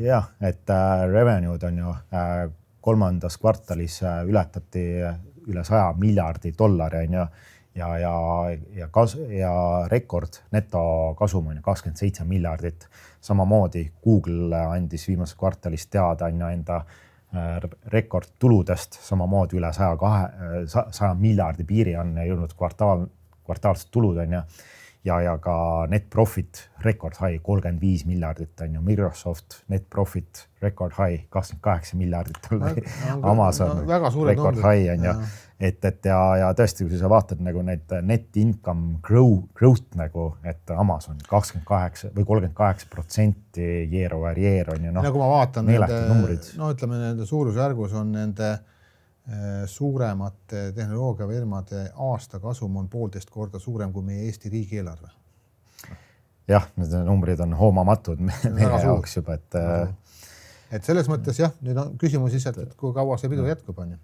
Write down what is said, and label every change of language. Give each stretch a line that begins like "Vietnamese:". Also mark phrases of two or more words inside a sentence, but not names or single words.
Estonian: Jah, et revenue'd on ju kolmandas kvartalis ületati üle $100 miljardi on ju ja rekord netokasum on 27 miljardit. Samamoodi Google andis viimases kvartalis teada enda rekordtuludest, samamoodi üle 100 miljardi piiri on jõudnud kvartaalsed tulud on ja ka
English: net profit record high
Estonian: 35 miljardit on ju, Microsoft
English: net profit record high
Estonian: 28 miljardit on Amazon
English: record high
Estonian: on ju. Ja tõesti, kui sa vaatad nagu need
English: net income growth
Estonian: nagu, et Amazon 28 või 38%
English: year over year
Estonian: on ju. Nagu ma vaatan, ütleme nende suurusjärgus on nende suuremate tehnoloogiafirmade aastakasum on 1,5 korda suurem kui meie Eesti riigieelarve. Jah, need numbrid on hoomamatud meie jaoks juba, et selles mõttes jah, nüüd on küsimus lihtsalt, et kui kaua see pidu jätkub on ju.